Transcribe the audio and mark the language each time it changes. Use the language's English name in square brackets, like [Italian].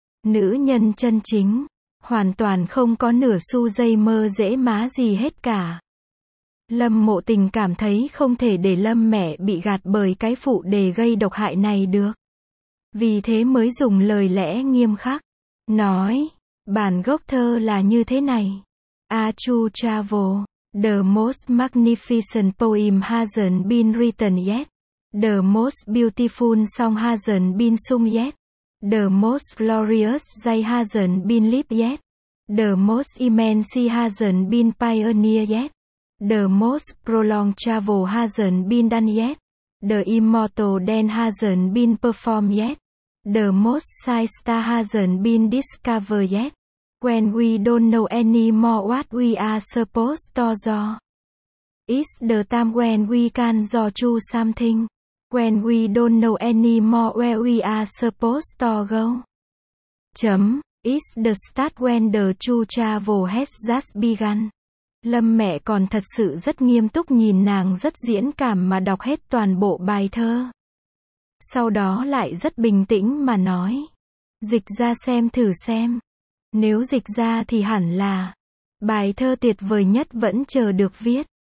[Vietnamese] Nữ Nhân Chân Chính. Hoàn toàn không có nửa xu dây mơ dễ má gì hết cả. Lâm Mộ Tình cảm thấy không thể để Lâm mẹ bị gạt bởi cái phụ đề gây độc hại này được. Vì thế mới dùng lời lẽ nghiêm khắc. Nói, bản gốc thơ là như thế này. [English] A Chu Travel, the most magnificent poem hasn't been written yet. The most beautiful song hasn't been sung yet. The most glorious day hasn't been lived yet. The most immense sea hasn't been pioneered yet. The most prolonged travel hasn't been done yet. The immortal dance hasn't been performed yet. The most sight star hasn't been discovered yet. When we don't know any more what we are supposed to do. It's the time when we can do something. When we don't know any more where we are supposed to go. Chấm. It's the start when the true travel has just begun. [Vietnamese] Lâm mẹ còn thật sự rất nghiêm túc nhìn nàng rất diễn cảm mà đọc hết toàn bộ bài thơ. Sau đó lại rất bình tĩnh mà nói. Dịch ra xem thử xem. Nếu dịch ra thì hẳn là. Bài thơ tuyệt vời nhất vẫn chờ được viết.